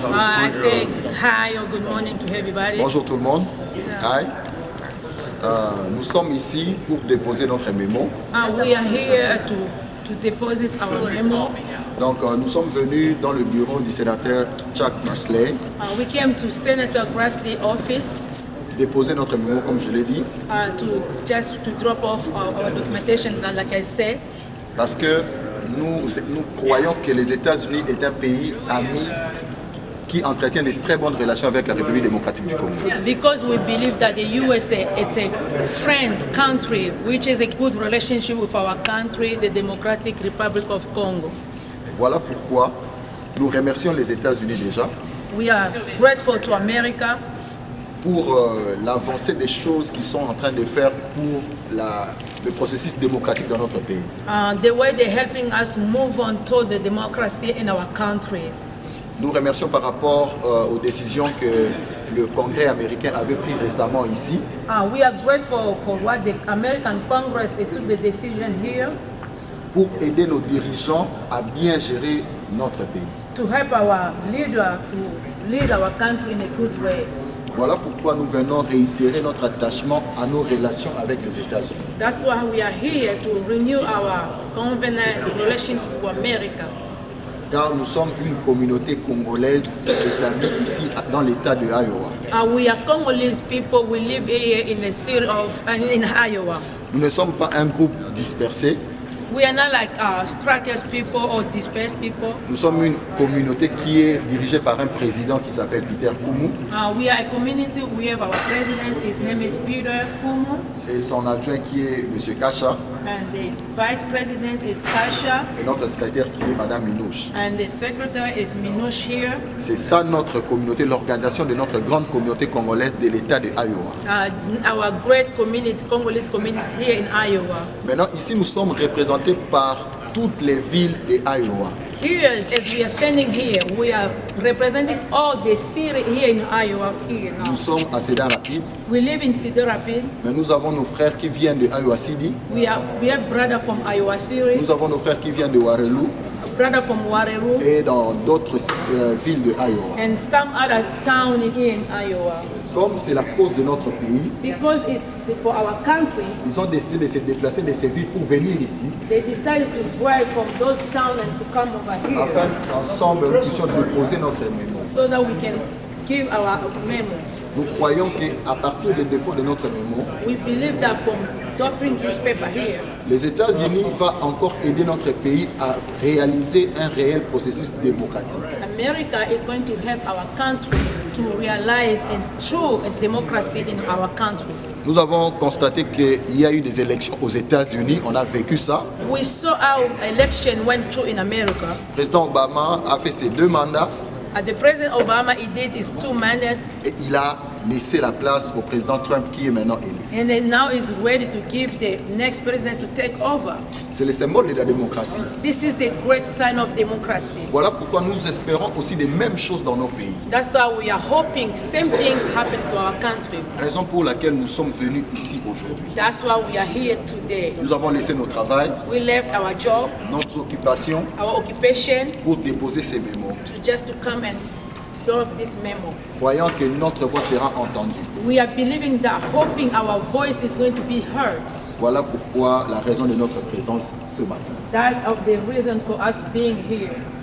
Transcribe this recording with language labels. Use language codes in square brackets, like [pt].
[en] I say hi or good morning to everybody. [fr] Bonjour tout le monde. Hi. Nous sommes ici pour déposer notre mémo. [en] We are here to deposit our memo. [fr] Donc nous sommes venus dans le bureau du sénateur Chuck Grassley. [en] We came to Senator Grassley office. [fr] Déposer notre mémo comme je l'ai dit. [en] To drop off our documentation, like I said. [fr] Parce que nous croyons que les États-Unis est un pays ami qui entretient de très bonnes relations avec la République démocratique du Congo. [en] Because we believe that the USA is a friend country which is a good relationship with our country, the Democratic Republic of Congo. [fr] Voilà pourquoi nous remercions les États-Unis déjà. [en] We are grateful to America [fr] pour l'avancée des choses qu'ils sont en train de faire pour le processus démocratique dans notre pays. [en] The way they're helping us to move on to the democracy in our countries. [fr] Nous remercions par rapport aux décisions que le Congrès américain avait prises récemment ici. [en] We are grateful for what the American Congress took the decision here. [fr] Pour aider nos dirigeants à bien gérer notre pays. [en] To help our leader to lead our country in a good way. [fr] Voilà pourquoi nous venons réitérer notre attachement à nos relations avec les États-Unis. [en] That's why we are here to renew our covenant relations with America. [fr] Car nous sommes une communauté congolaise établie ici dans l'État de Iowa. [en] We are Congolese people. We live here in the city of in Iowa. [fr] Nous ne sommes pas un groupe dispersé. [en] We are not like strikers people or dispersed people. [fr] Nous sommes une communauté qui est dirigée par un président qui s'appelle Peter Koumou. [en] We are a community. We have our president. His name is Peter Koumou. [fr] Et son adjoint qui est M. Kasha. [en] And the vice president is Kasha. [fr] Et notre secrétaire qui est Madame Minouche. [en] And the secretary is Minouche here. [fr] C'est ça notre communauté, l'organisation de notre grande communauté congolaise de l'État de Iowa. [en] Our great community, Congolese community here in Iowa. [fr] Maintenant, ici, nous sommes représentés par toutes les villes de Iowa. [en] Here, as we are standing here, we are representing all the cities here in Iowa. Here now. [fr] Nous sommes à Cedar Rapids. [en] We live in Cedar Rapids. [fr] Mais nous avons nos frères qui viennent de Iowa City. [en] We have brothers from Iowa City. [fr] Nous avons nos frères qui viennent de Warelou. [en] Brother from Warelou. [fr] Et dans d'autres villes de Iowa. [en] And some other towns here in Iowa. [fr] Comme c'est la cause de notre pays, [en] because it's for our country, [fr] ils ont décidé de se déplacer de ces villes pour venir ici. [en] They decided to drive from those towns and to come over here. [fr] Afin qu'ensemble nous puissions déposer notre mémo. [en] So that we can give our memo. [fr] Nous croyons qu'à partir du dépôt de notre mémo, [en] we believe that from dropping this paper here, [fr] les États-Unis vont encore aider notre pays à réaliser un réel processus démocratique. [en] America is going to help our country to realize a true democracy in our country. [fr] Nous avons constaté qu'il y a eu des élections aux États-Unis, on a vécu ça. [en] We saw our election went through in America. [fr] Le président Obama a fait ses 2 mandats. [en] The President Obama, he did his 2 mandates. [fr] Et il a laissé la place au président Trump qui est maintenant élu. [en] And then now he's ready to give the next president to take over. [fr] C'est le symbole de la démocratie. [en] This is the great sign of democracy. [fr] Voilà pourquoi nous espérons aussi des mêmes choses dans nos pays. [en] That's why we are hoping same thing happen to our country. [fr] Raison pour laquelle nous sommes venus ici aujourd'hui. [en] That's why we are here today. [fr] Nous avons laissé notre travail, [en] we left our job, [fr] notre occupation, [en] our occupation, [fr] pour déposer ces mémos. [en] Just to come and drop this memo. [fr] Croyant que notre voix sera entendue. [en] We are believing that, hoping our voice is going to be heard. [fr] Voilà pourquoi la raison de notre présence ce matin. [en] That's of the reason for us being here.